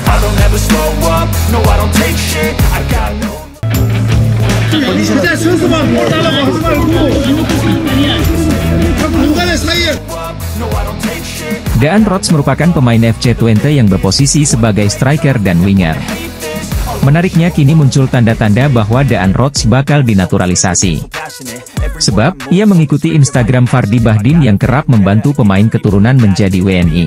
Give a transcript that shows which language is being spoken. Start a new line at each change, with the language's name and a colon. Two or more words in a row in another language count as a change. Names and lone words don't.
English: I'll never slow up, no I don't take shit, I got no.
Korean: 진짜 선수만 볼 달라고 하지 말고 중간에 사이에.
Indonesian: Dean Rhodes merupakan pemain FC Twente yang berposisi sebagai striker dan winger. Menariknya kini muncul tanda-tanda bahwa Dean Rhodes bakal dinaturalisasi. Sebab, ia mengikuti Instagram Fardy Bahdim yang kerap membantu pemain keturunan menjadi WNI.